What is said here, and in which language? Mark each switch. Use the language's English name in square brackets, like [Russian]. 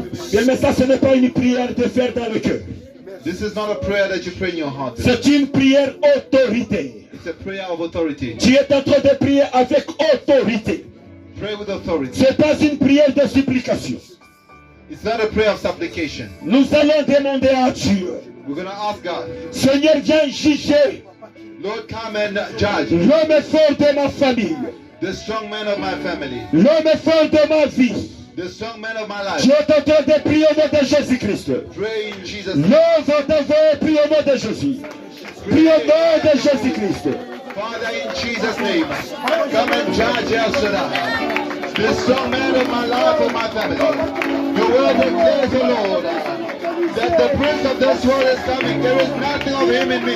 [French] Bien, mais ça, ce n'est pas une prière de faire dans le cœur. [English] This is not a prayer that you pray in your heart. [French] C'est une prière autorité. [English] It's a prayer of authority. [French] Tu es en train de prier avec autorité. [English] Pray with authority. [French] Ce n'est pas une prière de supplication. [English] It's not a prayer of supplication. [French] Nous allons demander à Dieu. [English] We're going to ask God, [French] Seigneur, viens juger [English] Lord, come and judge [French] l'homme fort de ma famille. [English] the strong man of my family, [French] L'homme fort de ma vie. [English] the strong man of my life. [French] Tu es en train de prier au nom de Jésus-Christ. [English] Pray in Jesus' name. [French] Nous va t'envoyer prier au nom de Jésus. Prie au nom de Jésus-Christ. [English] Father, in Jesus' name, come and judge El Shaddai, the strong man of my life and my family. Your word declares, O Lord, that the prince of this world is coming. There is nothing of him in me.